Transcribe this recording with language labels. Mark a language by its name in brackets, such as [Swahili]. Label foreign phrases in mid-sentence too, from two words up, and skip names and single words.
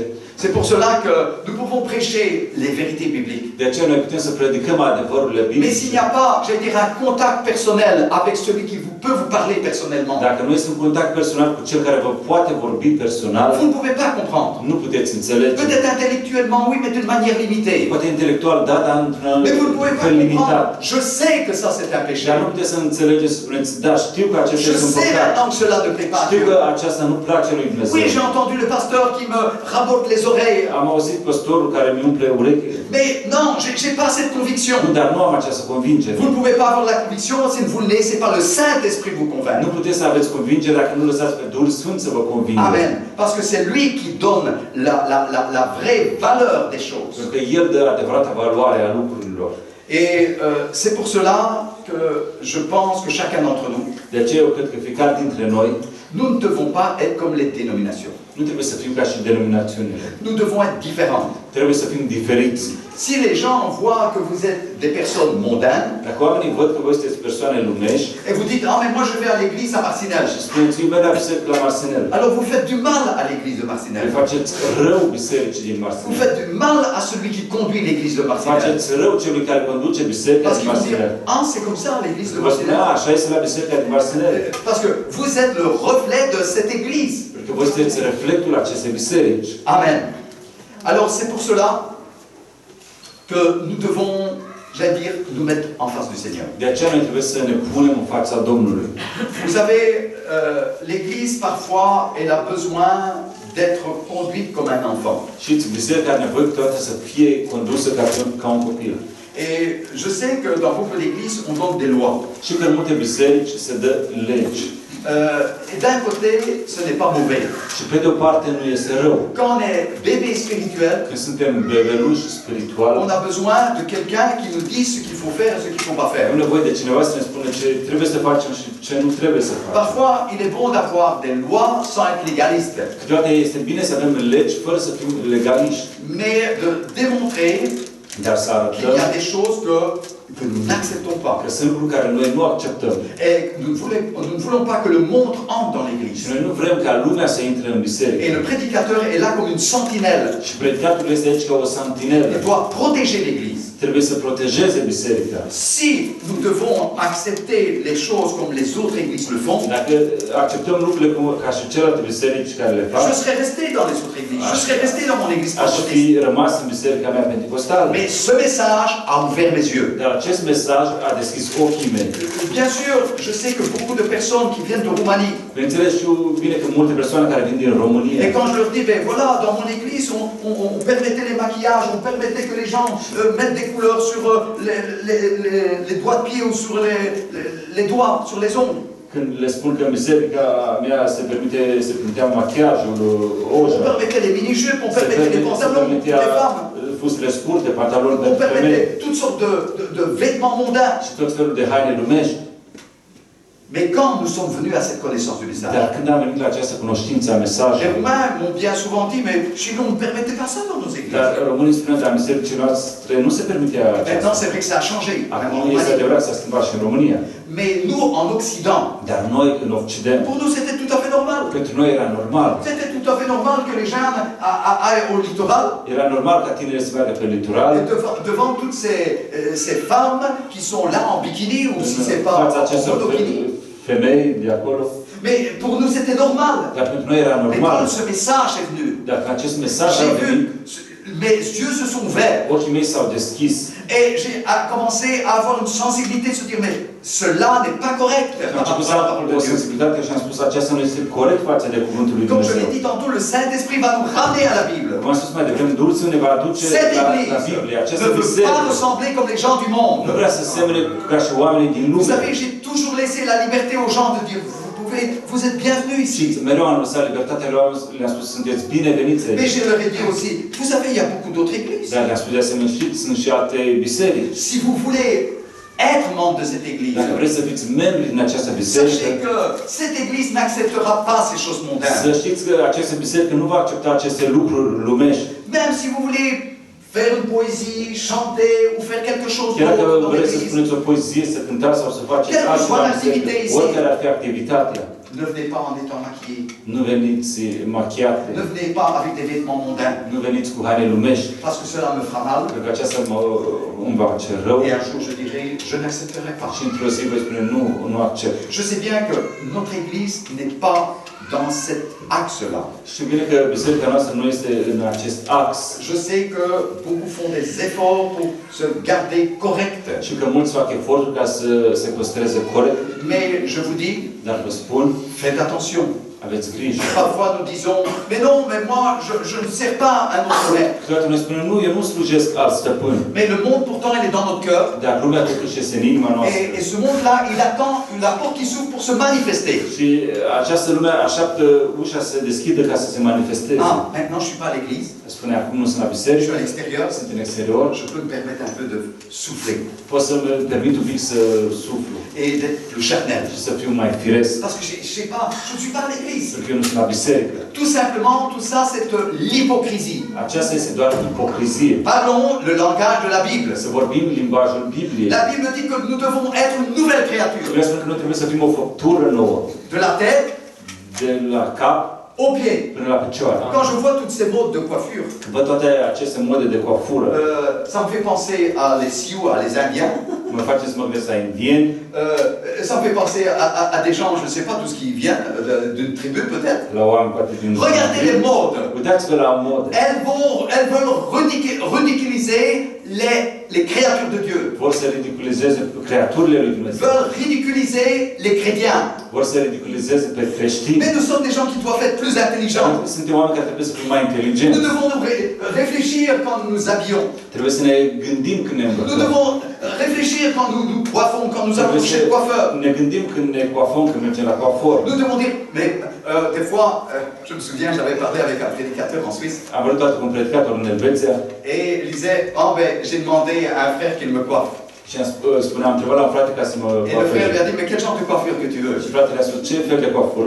[French] C'est pour cela que nous pouvons prêcher les vérités bibliques. [Romanian] De aceea noi putem să predicăm adevărurile [French] Mais [Romanian] biblice. [French] s'il n'y a pas, j'allais dire, un contact personnel avec celui qui peut vous parler personnellement, [Romanian] Dacă nu este un contact personal cu cel care vă poate vorbi personal, [French] vous ne pouvez pas comprendre. [Romanian] nu puteți înțelege. [French] Peut-être intellectuellement, oui, mais d'une manière limitée. [Romanian] Poate intelectual, da, dar într-un [French] Mais vous ne pouvez pas [Romanian] fel limitat. [French] comprendre. Je sais que ça c'est un péché. [Romanian] Dar nu puteți să înțelegeți să spuneți, da, știu că acesta [French] Je [Romanian] este un [French] sais [Romanian] păcat. [French] maintenant que cela ne plaît pas à [Romanian] Știu [French] Dieu. [Romanian] că aceasta nu place lui Dumnezeu. [French] Oui, j'ai entendu le pasteur qui me me rabote les oreilles. [Romanian] Am auzit păstorul care mi umple urechile. [French] Mais non, j'ai pas cette conviction. [Romanian] Nu, dar nu am această convingere. [French] Vous ne pouvez pas avoir la conviction si vous ne laissez pas le Saint-Esprit vous [Romanian] Nu [French] convaincre. [Romanian] puteți să aveți convingere dacă nu lăsați pe Duhul Sfânt să vă convingă. Amen. [French] Parce que c'est lui qui donne la vraie valeur des choses. [Romanian] Pentru că El dă adevărata valoare a lucrurilor. [French] Et c'est pour cela que je pense que chacun d'entre nous, [Romanian] De aceea eu cred că fiecare dintre noi [French] nous ne devons pas être comme les dénominations. [Romanian] nu trebuie să fim ca și denominațiunile. [French] Nous devons être différents. [Romanian] Trebuie să fim diferiți. [French] Si les gens voient que vous êtes des personnes mondaines, [Romanian] Dacă oamenii văd că voi sunteți persoane lumești [French] et vous dites, ah mais moi je vais à l'église à Marcinelle, [Romanian] și spuneți, eu merg la biserică la Marcinel, [French] alors vous faites du mal à l'église de le Marcinelle. [Romanian] faceți rău bisericii din [French] Vous [Romanian] Marcinel. [French] faites du mal à celui qui conduit l'église de Marcinelle. [Romanian] Faceți rău celui care conduce biserica [French] Parce [Romanian] din [French] qu'ils vont dire, [Romanian] Marcinel. [French] ah c'est comme ça l'église de [Romanian] Vă spune, [French] Marcinelle. [Romanian] așa este la biserica din Marcinel. [French] Parce que vous êtes le reflet de cette église. [Romanian] Pentru că voi sunteți reflectul acestei biserici. Amen. [French] Alors c'est pour cela que nous devons, j'allais dire, nous mettre en face du Seigneur. [Romanian] De aceea noi trebuie să ne punem în fața Domnului. [French] Vous savez, l'Église parfois, elle a besoin d'être conduite comme un enfant. [Romanian] Și biserica are nevoie câteodată să fie condusă ca un copil. [French] Et je sais que dans beaucoup d'églises, on donne des lois. [Romanian] Și că în multe biserici se dă legi. [French] Et d'un côté, ce n'est pas mauvais. [Romanian] Și pe de o parte nu este rău. [French] Quand on est bébé spirituel, [Romanian] Când suntem bebeluși spirituali, [French] on a besoin de quelqu'un qui nous dise ce qu'il faut faire et ce qu'il ne faut pas faire. [Romanian] avem nevoie de cineva să ne spună ce trebuie să facem și ce nu trebuie să facem. [French] Parfois, il est bon d'avoir des lois sans être légaliste, [Romanian] Câteodată este bine să avem legi fără să fim legaliști, [French] mais de démontrer [Romanian] dar să [French] qu'il y a [Romanian] arătăm [French] des choses que nous n'acceptons pas. [Romanian] că sunt lucruri care noi nu acceptăm. [French] Et nous ne voulons pas que le monde entre dans [Romanian] Și [French] l'église. [Romanian] noi nu vrem ca lumea să intre în [French] Et [Romanian] biserică. [French] le prédicateur est là comme une sentinelle. [Romanian] Și predicatorul este aici ca o santinelă. [French] Il doit protéger l'église. [Romanian] Trebuie să protejeze biserica. [French] Si nous devons accepter les choses comme les autres églises le font, [Romanian] Dacă acceptăm lucrurile ca și celelalte biserici care le fac, [French] je serais resté dans les autres églises. Je serais resté dans mon église [Romanian] aș [French] pentecôtiste. [Romanian] fi rămas în biserica mea pentecostală. [French] Mais ce message a ouvert mes yeux. [Romanian] Dar acest mesaj a deschis ochii mei. [French] Bien sûr, je sais que beaucoup de personnes qui viennent de Roumanie, [Romanian] Bineînțeles, știu bine că multe persoane care vin din România, [French] et quand je leur dis, ben voilà, dans mon église, on permettait les maquillages, on permettait que les gens mettent des couleurs sur les doigts de pied ou sur les doigts, sur les ongles. [Romanian] când le spun că în biserica mea se permitea machiajul, [French] On [Romanian] oja, [French] permettait les mini-jupes, on [Romanian] se [French] permettait les pantalons pour [Romanian] permitea [French] les femmes. [Romanian] fustele scurte, pantaloni [French] On [Romanian] pentru femei [French] permettait toutes sortes de vêtements mondains. [Romanian] și tot felul de haine lumești. [French] Mais quand nous sommes venus à cette connaissance du [Romanian] Dar [French] message, [Romanian] când am venit la această cunoștință a [French] les [Romanian] mesajului, [French] Roumains m'ont bien souvent dit, mais chez nous, on ne permettait pas ça dans nos églises. [Romanian] dar românii spuneau, dar în bisericii noastre nu se permitea aceasta. [French] Maintenant, c'est vrai que ça a changé. Même en [Romanian] Acum este [French] Roumanie. [Romanian] adevărat, s-a schimbat și în România. [French] Mais nous, en Occident, [Romanian] Dar noi, în Occident, [French] pour nous, c'était tout à fait normal. [Romanian] pentru noi era normal. [French] C'était tout à fait normal que les jeunes aillent au littoral [Romanian] Era normal ca tinerii să meargă pe litoral, [French] et devant toutes ces femmes qui sont là en bikini ou si c'est [Romanian] în [French] pas [Romanian] fața [French] en [Romanian] acestor [French] monokini. [Romanian] femei de acolo. [French] Mais pour nous, c'était normal. [Romanian] Dar pentru noi era [French] Mais [Romanian] normal. [French] quand ce message est venu, [Romanian] Dacă acest mesaj a [French] j'ai [Romanian] venit, [French] vu, mes yeux se sont ouverts. [Romanian] ochii mei s-au deschis [French] Et j'ai commencé à avoir une sensibilité de se dire, mais cela n'est pas correct [Romanian] și am [French] par [Romanian] început [French] rapport [Romanian] să [French] à la [Romanian] am [French] parole [Romanian] o [French] de Dieu. [Romanian] sensibilitate și am spus aceasta nu este corect față de cuvântul lui [French] Comme je [Romanian] Dumnezeu. [French] l'ai dit tantôt, le Saint-Esprit va nous ramener à la Bible. [Romanian] Cum am spus mai devreme, Duhul Sfânt ne va aduce [French] Cette [Romanian] la [French] église [Romanian] Biblie. [French] ne [Romanian] Această [French] veut pas [Romanian] biserică [French] ressembler comme les gens du [Romanian] nu [French] monde. [Romanian] vrea să semene ca și oamenii din [French] Vous [Romanian] lume. [French] savez, j'ai toujours laissé la liberté aux gens de dire, vous êtes bienvenus [Romanian] Și [French] ici. [Romanian] mereu am lăsat libertatea lor, le-am spus, sunteți bineveniți [French] Mais [Romanian] aici. [French] je leur ai dit aussi, vous savez, il y a beaucoup d'autres églises. [Romanian] Dar le-am spus de asemenea, știți, sunt și alte biserici. [French] Si vous voulez être membre de cette église, [Romanian] Dacă vreți să fiți membri din această biserică, [French] sachez que cette église n'acceptera pas ces choses [Romanian] să [French] mondaines. [Romanian] știți că această biserică nu va accepta aceste lucruri lumești. [French] Même si vous voulez faire une poésie, chanter ou faire quelque chose [Romanian] Chiar dacă [French] d'autre dans [Romanian] vreți să [French] l'église, [Romanian] spuneți o poezie, să cântați sau să faceți [French] Quelle que [Romanian] altceva [French] soit [Romanian] în [French] l'activité [Romanian] biserică, [French] ici. [Romanian] oricare ar fi activitatea, [French] ne venez pas en étant maquillés. [Romanian] nu veniți machiate, [French] Ne venez pas avec des vêtements mondains, [Romanian] nu veniți cu haine lumești, [French] parce que cela me fera mal. [Romanian] pentru că aceasta îmi va face rău [French] Et un jour, je dirai, je n'accepterai pas. [Romanian] și într-o zi voi spune nu accept. [French] Je sais bien que notre Église n'est pas dans cet axe-là. [Romanian] Știu bine că biserica noastră nu este în acest ax [French] Je sais que beaucoup font des efforts pour se garder correct. [Romanian] și că mulți fac eforturi ca să se păstreze corect, [French] Mais je vous dis, [Romanian] dar vă spun, [French] faites attention. [Romanian] Aveți grijă. [French] Parfois nous disons, mais non, mais moi je ne sers pas un autre maître. [Romanian] Câteodată noi spunem, nu, eu nu slujesc alt stăpân. [French] Mais le monde pourtant il est dans notre cœur. [Romanian] Dar lumea totuși este în inima noastră. [French] Et ce monde-là, il attend la porte qui s'ouvre pour se manifester. [Romanian] Și această lume așteaptă ușa să se deschidă ca să se manifesteze. [French] Ah, maintenant je suis pas à l'église, [Romanian] Spune, acum nu sunt la [French] je [Romanian] biserică, [French] suis à l'extérieur, [Romanian] sunt în exterior. [French] je peux me permettre un peu de souffler [Romanian] Pot să-mi permit un pic să suflu [French] et d'être plus charnel. [Romanian] și să fiu mai firesc. [French] Parce que je sais pas, je ne suis pas à l'église. [Romanian] Pentru că eu nu sunt la biserică. [French] Tout simplement, tout ça, c'est de l'hypocrisie. [Romanian] Aceasta este doar ipocrizie. [French] Parlons le langage de la Bible. [Romanian] Să vorbim limbajul Bibliei. [French] La Bible dit que nous devons être une nouvelle créature. [Romanian] Biblia spune că noi trebuie să fim o făptură nouă. [French] De la tête [Romanian] De la cap [French] aux pieds. [Romanian] până la picioare. [French] Quand je vois toutes ces modes de coiffure, [Romanian] Văd toate aceste mode de coafură. [French] ça me fait penser à les Sioux, à les Indiens. [Romanian] Mă face să mă gândesc la indieni. [French] Ça me fait penser à des gens, je ne sais pas, tous qui viennent d'une tribu peut-être. [Romanian] La oameni poate din... [French] Regardez les modes. [Romanian] Uitați-vă la modă. [French] Elles veulent ridiculiser les créatures de Dieu. [Romanian] Vor să ridiculizeze creaturile lui Dumnezeu. [French] Veulent ridiculiser les chrétiens. [Romanian] Vor să ridiculizeze pe creștini. [French] Mais nous sommes des gens qui doivent être plus intelligents. [Romanian] Suntem oameni care trebuie să fim mai inteligenți. [French] Nous devons nous réfléchir quand nous nous habillons. [Romanian] Trebuie să ne gândim când ne [French] Nous [Romanian] îmbrăcăm. [French] devons réfléchir quand nous nous coiffons, quand nous allons chez le coiffeur. [Romanian] Ne gândim când ne coafăm, când mergem la coafor. [French] Nous devons dire, mais des fois, je me souviens, j'avais parlé avec un prédicateur en Suisse, [Romanian] Am vorbit toată cu un predicator în Elveția [French] et il disait, oh ben, j'ai demandé à un frère qu'il me coiffe. [Romanian] și am întrebat la un frate ca să mă [French] Et le frère lui [Romanian] coafeze. [French] a dit, mais quel genre de coiffure que tu veux? [Romanian] Și fratele a spus, ce fel de coafură